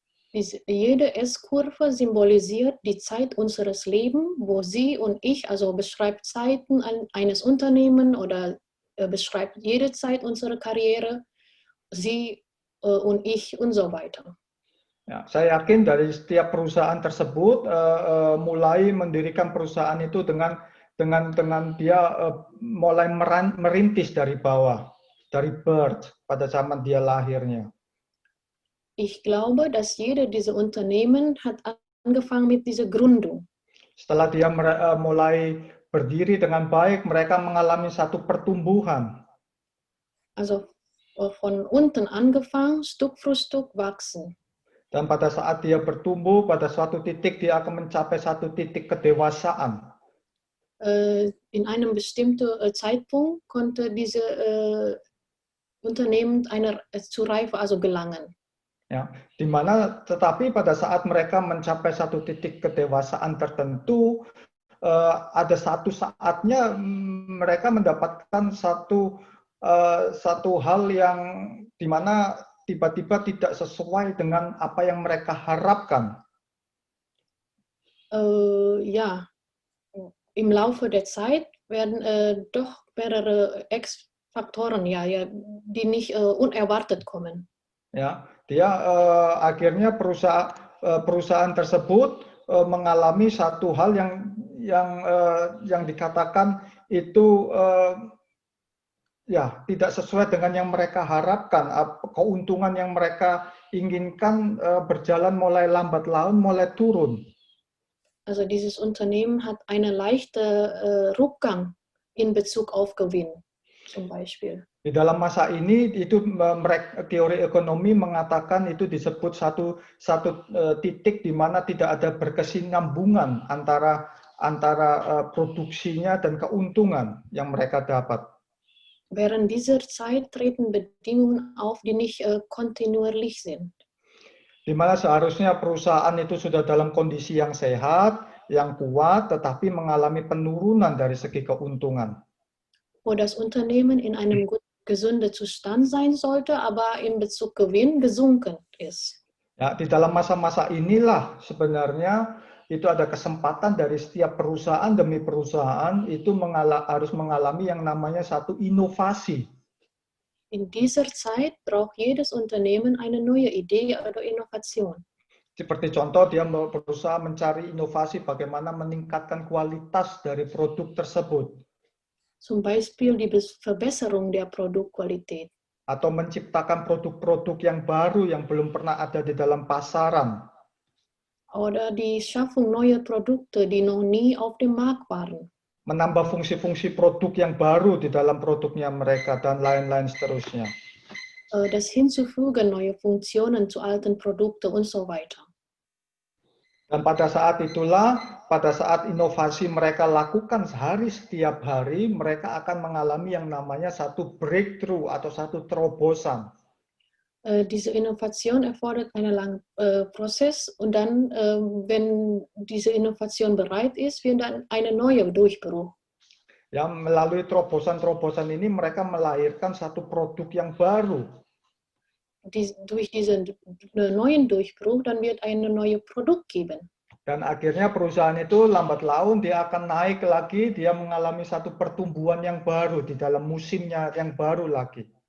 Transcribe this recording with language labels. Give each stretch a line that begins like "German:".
German: Jede S-Kurve symbolisiert die Zeit unseres Lebens, wo Sie und ich, also beschreibt Zeiten eines Unternehmens oder beschreibt jede Zeit unserer Karriere, Sie und ich und so weiter.
Indonesian: Ya, saya yakin dari setiap perusahaan tersebut mulai mendirikan perusahaan itu dengan dia mulai merintis dari bawah, dari birth pada zaman dia lahirnya.
German: Ich glaube, dass jeder dieser Unternehmen hat angefangen mit dieser Gründung.
Indonesian: Setelah dia mulai berdiri dengan baik, mereka mengalami satu pertumbuhan.
German: Also von unten angefangen, Stück für Stück wachsen.
Indonesian: Dan pada saat dia bertumbuh, pada suatu titik dia akan mencapai satu titik kedewasaan.
German: In einem bestimmten Zeitpunkt konnte diese Unternehmen zu Reife also gelangen.
Indonesian: Ya, di mana tetapi pada saat mereka mencapai satu titik kedewasaan tertentu, ada satu saatnya mereka mendapatkan satu hal yang di mana tiba-tiba tidak sesuai dengan apa yang mereka harapkan.
German: Ja, im Laufe der Zeit werden doch mehrere X-Faktoren, die nicht unerwartet kommen.
Indonesian: Ya, dia akhirnya perusahaan tersebut mengalami satu hal yang dikatakan itu ya tidak sesuai dengan yang mereka harapkan. Keuntungan yang mereka inginkan berjalan mulai lambat laun, mulai turun.
German: Also dieses Unternehmen hat eine leichte Rückgang in Bezug auf Gewinn, zum Beispiel.
Indonesian: Di dalam masa ini itu teori ekonomi mengatakan itu disebut satu titik di mana tidak ada berkesinambungan antara produksinya dan keuntungan yang mereka dapat.
German: Während dieser Zeit treten Bedingungen auf, die nicht kontinuierlich sind.
Indonesian: Di mana seharusnya perusahaan itu sudah dalam kondisi yang sehat, yang kuat, tetapi mengalami penurunan dari segi keuntungan.
German: Wo das Unternehmen in einem gesunden Zustand sein sollte, aber in Bezug Gewinn gesunken ist.
Indonesian: Ya, di dalam masa-masa inilah sebenarnya itu ada kesempatan dari setiap perusahaan demi perusahaan itu harus mengalami yang namanya satu inovasi.
German: In dieser Zeit braucht jedes Unternehmen eine neue Idee oder Innovation.
Indonesian: Seperti contoh, dia berusaha mencari inovasi bagaimana meningkatkan kualitas dari produk tersebut.
German: Zum Beispiel die Verbesserung der Produktqualität.
Indonesian: Atau menciptakan produk-produk yang baru yang belum pernah ada di dalam pasaran.
German: Oder die Schaffung neuer Produkte, die noch nie auf dem Markt waren.
Indonesian: Menambah fungsi-fungsi produk yang baru di dalam produknya mereka dan lain-lain seterusnya.
German: Das Hinzufügen neuer Funktionen zu alten Produkten und so weiter.
Indonesian: Dan pada saat itulah, pada saat inovasi mereka lakukan setiap hari, mereka akan mengalami yang namanya satu breakthrough atau satu terobosan.
German: Diese Innovation erfordert einen langen Prozess und dann, wenn diese Innovation bereit ist, wird dann eine neue Durchbruch.
Indonesian: Ya, melalui terobosan-terobosan ini mereka melahirkan satu produk yang baru.
German: Durch diesen neuen Durchbruch, dann wird ein neues Produkt geben.
Indonesian: Dan akhirnya perusahaan itu lambat laun dia akan naik lagi, dia mengalami satu pertumbuhan yang baru di dalam musimnya yang baru lagi.